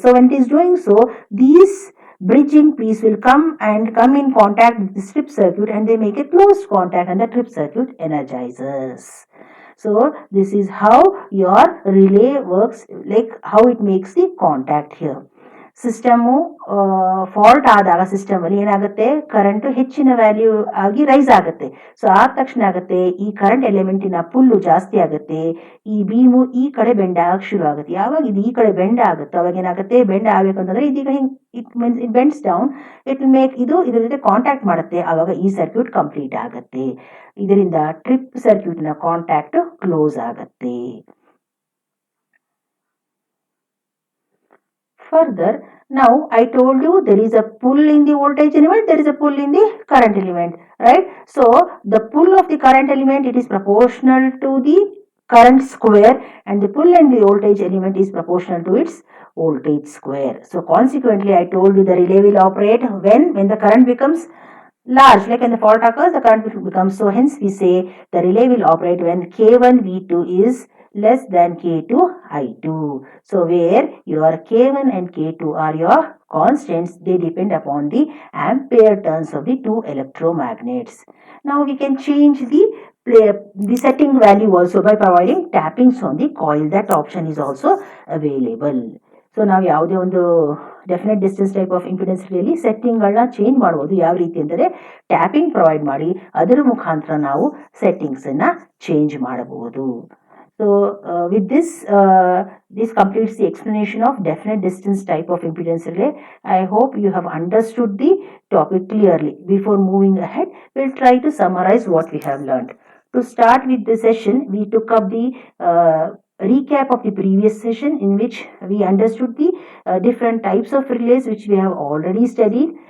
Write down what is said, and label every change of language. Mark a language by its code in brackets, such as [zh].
[en] So when it is doing so, these bridging piece will come in contact with the strip circuit, and they make a closed contact, and the trip circuit energizes. So this is how your relay works, like how it makes the contact here. [kn] System fault ಆದಾಗ system ಅಲ್ಲಿ ಏನಾಗುತ್ತೆ, current ಹೆಚ್ಚಿನ value ಆಗಿ rice ಆಗುತ್ತೆ. So ಆದ ತಕ್ಷಣ ಆಗುತ್ತೆ, ಈ ಕರೆಂಟ್ ಎಲಿಮೆಂಟಿನ ಪುಲ್ಲು ಜಾಸ್ತಿ ಆಗುತ್ತೆ, ಈ ಬೀಮು ಈ ಕಡೆ ಬೆಂಡ್ ಆಗಕ್ಕೆ ಶುರು ಆಗುತ್ತೆ. ಯಾವಾಗ ಇದು ಈ ಕಡೆ ಬೆಂಡ್ ಆಗುತ್ತೆ, ಅವಾಗ ಏನಾಗುತ್ತೆ, ಬೆಂಡ್ ಆಗ್ಬೇಕಂತಂದ್ರೆ ಇದೀಗ ಹಿಂಗ್ [en] it bends down, it make [kn] ಇದ್ರ ಜೊತೆ ಕಾಂಟ್ಯಾಕ್ಟ್ ಮಾಡುತ್ತೆ, ಆವಾಗ ಈ ಸರ್ಕ್ಯೂಟ್ ಕಂಪ್ಲೀಟ್ ಆಗುತ್ತೆ. ಇದರಿಂದ ಟ್ರಿಪ್ ಸರ್ಕ್ಯೂಟ್ ನ ಕಾಂಟ್ಯಾಕ್ಟ್ ಕ್ಲೋಸ್ ಆಗುತ್ತೆ. [en] Further, now I told you there is a pull in the voltage element, there is a pull in the current element, right? So the pull of the current element, it is proportional to the current square, and the pull in the voltage element is proportional to its voltage square. So consequently, I told you the relay will operate when the current becomes large, like when the fault occurs, the current will become. So hence we say the relay will operate when K1 V2 is less than K2 I2. So where your K1 and K2 are your constants, they depend upon the ampere turns of the two electromagnets. Now we can change the setting value also by providing tappings on the coil. That option is also available. [kn] So ನಾವು ಯಾವುದೇ ಒಂದು definite distance type of impedance ರಿಲೇಲಿ ಸೆಟ್ಟಿಂಗ್ಗಳನ್ನ change ಮಾಡ್ಬೋದು. ಯಾವ ರೀತಿ ಅಂದರೆ tapping provide ಮಾಡಿ ಅದರ ಮುಖಾಂತರ ನಾವು ಸೆಟ್ಟಿಂಗ್ಸನ್ನು ಚೇಂಜ್ ಮಾಡಬಹುದು. [en] So with this completes the explanation of definite distance type of impedance relay. I hope you have understood the topic clearly. Before moving ahead, we'll try to summarize what we have learned. To start with the session, we took up the recap of the previous session, in which we understood the different types of relays which we have already studied.